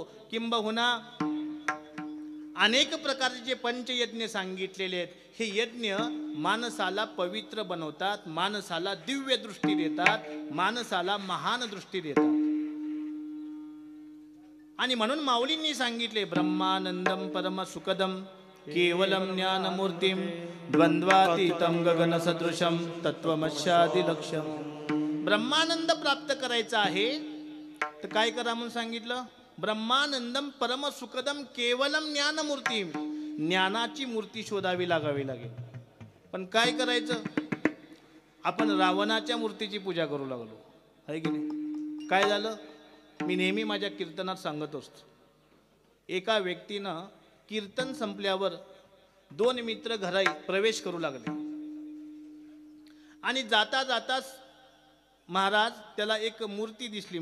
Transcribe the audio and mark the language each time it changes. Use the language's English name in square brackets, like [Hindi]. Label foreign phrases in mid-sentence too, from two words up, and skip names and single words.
[Marathi] किंबहुना अनेक प्रकारचे जे पंचयज्ञ सांगितलेले आहेत, हे यज्ञ माणसाला पवित्र बनवतात, माणसाला दिव्य दृष्टी देतात, माणसाला महान दृष्टी देतात. आणि म्हणून माऊलींनी सांगितले [Sanskrit] ब्रह्मानंदम परम सुखदम केवलम ज्ञानमूर्तिम द्वंद्वातीतम गगन सदृशम तत्वमस्यादि लक्ष्यम. [Marathi] ब्रह्मानंद प्राप्त करायचा आहे तर काय करा म्हणून सांगितलं? [Sanskrit] ब्रह्मानंदम परम सुखदम केवलम ज्ञानमूर्तिम. [Marathi] ज्ञानाची मूर्ती शोधावी लागावी लागेल. पण काय करायचं? आपण रावणाच्या मूर्तीची पूजा करू लागलो आहे की नाही? काय झालं? मी नेहमी माझ्या कीर्तनात सांगत असतो, एका व्यक्तीनं कीर्तन संपल्यावर 2 मित्र घरात प्रवेश करू लागले आणि जाता जाता महाराज त्याला एक मूर्ती दिसली.